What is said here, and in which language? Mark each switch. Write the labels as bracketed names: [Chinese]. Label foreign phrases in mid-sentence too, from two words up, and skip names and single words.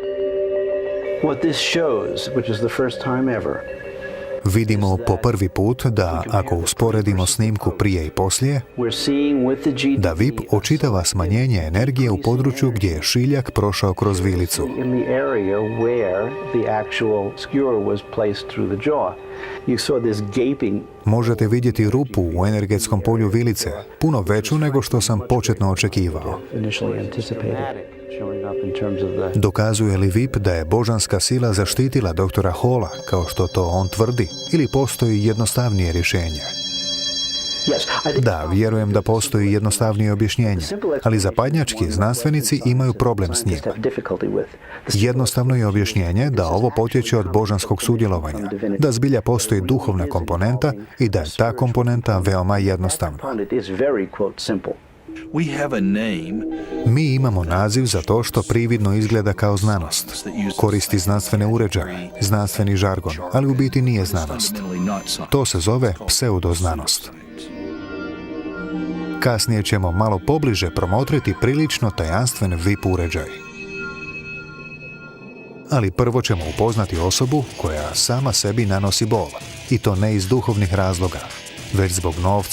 [Croatian] Vidimo po prvi put da, ako usporedimo snimku prije i poslije, da VIP očitava smanjenje energije u području gdje je šiljak prošao kroz vilicu. [English] You saw this gaping. [Croatian] Možete vidjeti rupu u energetskom polju vilice, puno veću nego što sam početno očekivao. [English] Initially anticipated showing up in terms of the [Croatian] Dokazuje li VIP da je božanska sila zaštitila doktora Halla, kao što to on tvrdi, ili postoji jednostavnije rješenje? [English] Yes, I think [Croatian] Da, vjerujem da postoji jednostavnije objašnjenje, ali zapadnjački znanstvenici imaju problem s njim. [English] have difficulty with. [Croatian] Jednostavno je objašnjenje da ovo potječe od božanskog sudjelovanja, da zbilja postoji duhovna komponenta i da je ta komponenta veoma jednostavna. [English] It is very quote simple. We have a name [Croatian] Mi imamo naziv za to što prividno izgleda kao znanost. Koristi znanstvene uređaje, znanstveni žargon, ali u biti nije znanost. [English] fundamentally not science. [Croatian] To se zove pseudoznanost. Kasnije ćemo malo pobliže promotriti prilično tajanstven VIP uređaj. Ali prvo ćemo upoznati osobu koja sama sebi nanosi bol. I to ne iz duhovnih razloga, već zbog novca.